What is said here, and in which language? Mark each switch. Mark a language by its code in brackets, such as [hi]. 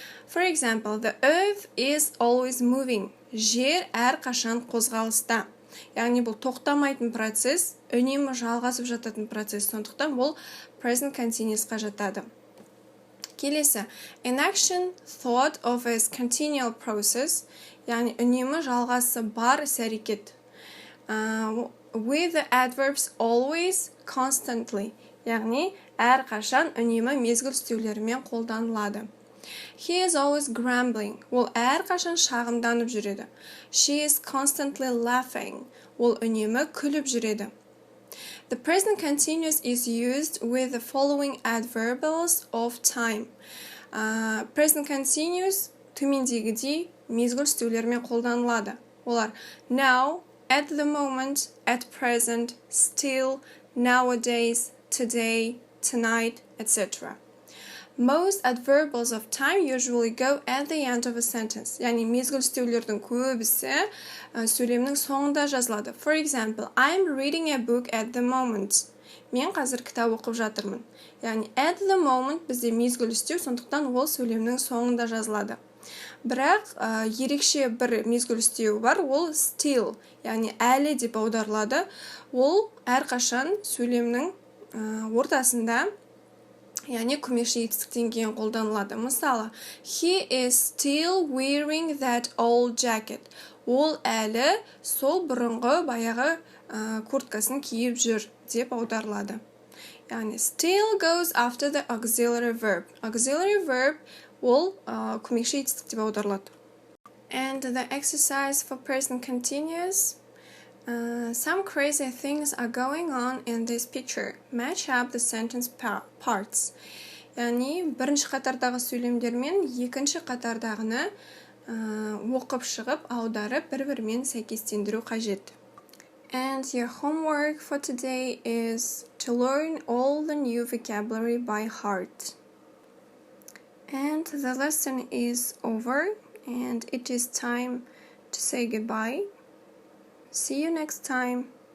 [en] For example, the earth is always moving. [kk] Жер әрқашан қозғалыста. Яғни, бұл тоқтамайтын процесс, үнемі жалғасып жататын процесс, сондықтан бұл present continuous'қа жатады. Келесі, [en] an action thought of as continual process, [kk] яғни үнемі жалғасы бар іс-әрекет. [en] With the adverbs always, constantly, [kk] яғни әрқашан үнемі мезгіл істеулерімен қолданылады. [en] He is always grumbling. [kk] Ол әрқашан шағымданып жүреді. [en] She is constantly laughing. [kk] Ол үнемі күліп жүреді. [en] The present continuous is used with the following adverbials of time. [kk] Present continuous төмендегідей мезгіл істеулерімен қолданылады. Олар [en] now, at the moment, at present, still, nowadays, today, tonight, etc. Most adverbials of time usually go at the end of a sentence. [kk] Яғни мезгіл істеулердің көбісі сөйлемнің соңында жазылады. [en] For example, I'm reading a book at the moment. [kk] Мен қазір кітап оқып жатырмын. Яғни at the moment бізде мезгіл істеу, сондықтан ол сөйлемнің соңында жазылады. Бірақ ерекше бір мезгіл істеу бар, ол still, яғни әлі деп аударылады. Ол әрқашан сөйлемнің ортасында, яғни көмекші етістіктен кейін қолданылады. Мысалы, [en] he is still wearing that old jacket. [kk] Ол әлі сол бұрынғы баяғы курткасын киіп жүр деп аударылады. Яғни [en] still goes after the auxiliary verb. [kk] Auxiliary verb ол көмекші етістік деп аударылады. [en] And the exercise for present continuous. Some crazy things are going on in this picture. Match up the sentence parts. [kk] яғни бірінші қатардағы сөйлемдер мен екінші қатардағыны оқып шығып, аударып, бір-бірімен сәйкестендіру қажет. [en] And your homework for today is to learn all the new vocabulary by heart. And the lesson is over, and it is time to say goodbye. See you next time.